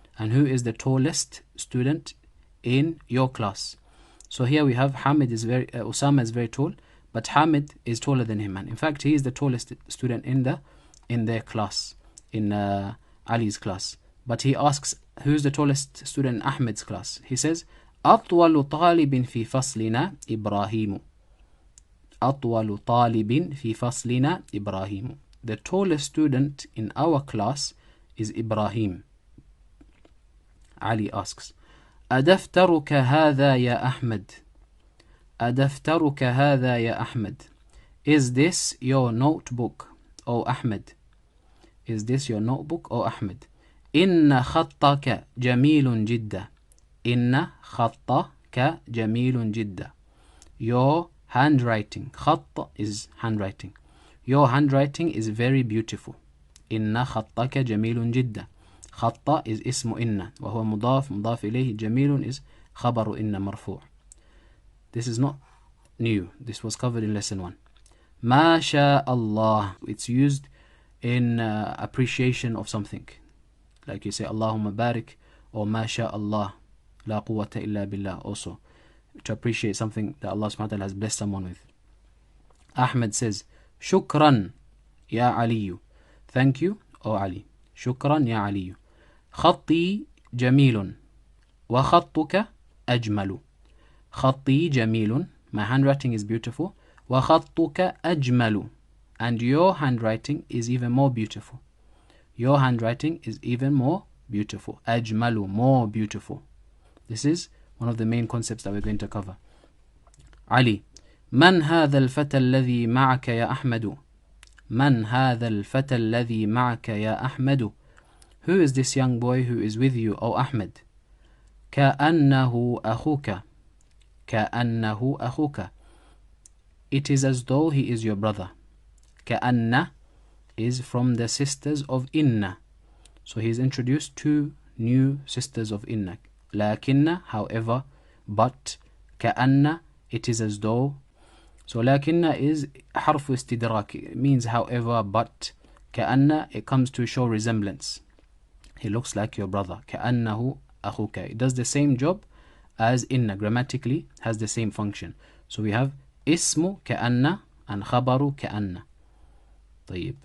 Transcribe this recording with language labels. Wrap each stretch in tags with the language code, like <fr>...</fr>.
<en>And who is the tallest student in your class? So here we have Usama is very tall, but Hamid is taller than him. And in fact, he is the tallest student in their class, in Ali's class. But he asks, who's the tallest student in Ahmed's class? He says,</en> <ar>أطول طالب في فصلنا إبراهيم. أطول طالب في فصلنا إبراهيم.</ar> <en>The tallest student in our class is Ibrahim. Ali asks,</en> <ar>أدفترك هذا يا أحمد. أدفترك هذا يا أحمد.</ar> <en>Is this your notebook, O Ahmed? Is this your notebook, O Ahmed?</en> <ar>إن خطك جميل جدا. إن خطك جميل جدا.</ar> <en>Your handwriting. خط is handwriting. Your handwriting is very beautiful.</en> <ar>إن خطك جميل جدا. خط is اسم إن وهو مضاف إليه. جميل is خبر إن مرفوع.</ar> <en>This is not new. This was covered in lesson 1.</en> <ar>ما شاء الله.</ar> <en>It's used in appreciation of something. Like you say Allahumma barik or</en> <ar>Ma sha Allah la quwwata illa billah,</ar> <en>also to appreciate something that Allah subhanahu wa ta'ala has blessed someone with. Ahmed says</en> <ar>Shukran ya Ali.</ar> <en>Thank you, O Ali.</en> <ar>Shukran ya Ali. خطي جميل وخطك أجمل. خطي جميل.</ar> <en>My handwriting is beautiful.</en> <ar>وخطك أجمل.</ar> <en>And your handwriting is even more beautiful. Your handwriting is even more beautiful. أجمل, more beautiful. This is one of the main concepts that we're going to cover.</en> <ar>Ali, من هذا الفتى الذي معك يا أحمد. من هذا الفتى الذي معك يا أحمد.</ar> <en>Who is this young boy who is with you, O Ahmed?</en> <ar>كأنه أخوك. كأنه أخوك.</ar> <en>It is as though he is your brother. كأن is from the sisters of Inna. So he is introduced two new sisters of Inna. لكن, however, but. كأن, it is as though. So لكن is</en> <ar>حرف استدراك.</ar> <en>It means however, but. كأن, it comes to show resemblance. He looks like your brother.</en> <ar>كأنه أخوك.</ar> <en>It does the same job as Inna. Grammatically has the same function. So we have اسم كأن and خبر كأن.</en> <ar>طيب.</ar>